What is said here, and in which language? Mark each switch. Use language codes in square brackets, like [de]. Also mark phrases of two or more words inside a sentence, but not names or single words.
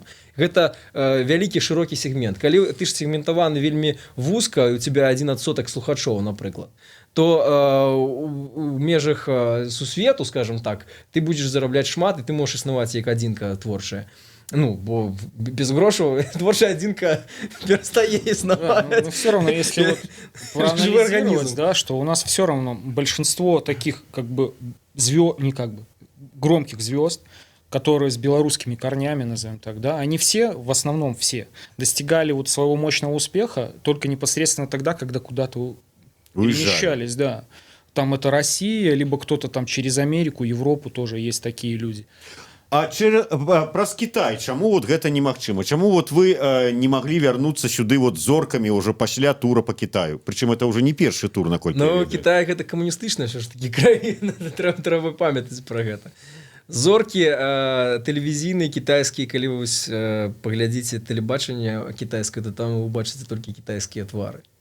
[be] Гэта вялікі шырокі сегмент. Калі ты ж сегментаваны вельмі вузка, [ru] у тебя [be] 1% слухачоў, напрыклад, то у межах сусвету, [ru] скажем так, [be] ты будзеш зарабляць шмат, і ты можаш існаваць як адзінка творчая. Ну, бо без грошаў творчая адзінка перастае існаваць. [ru] Да, но все равно, если вот проанализировать, да, что у нас все равно большинство таких как бы звезд, не как бы громких звезд, которые с белорусскими корнями, назовем так, да, они все, в основном все, достигали вот своего мощного успеха только непосредственно тогда, когда куда-то перемещались, да. Там это Россия, либо кто-то там через Америку, Европу тоже есть такие люди. [be] А праз Кітай чаму вот гэта немагчыма? Чаму вот вы не маглі вярнуцца сюды вот зоркамі ўжо пасля тура [ru] по Китаю? [be] Прычым это ўжо не першы тур, наколькі я ведаю. Ну, Кітай гэта камуністычная ўсё ж такі краіна, трэба памятаць пра гэта. Зоркі тэлевізійныя кітайскія, калі вы паглядзіце тэлебачанне кітайскае, то там вы бачыце толькі кітайскія твары.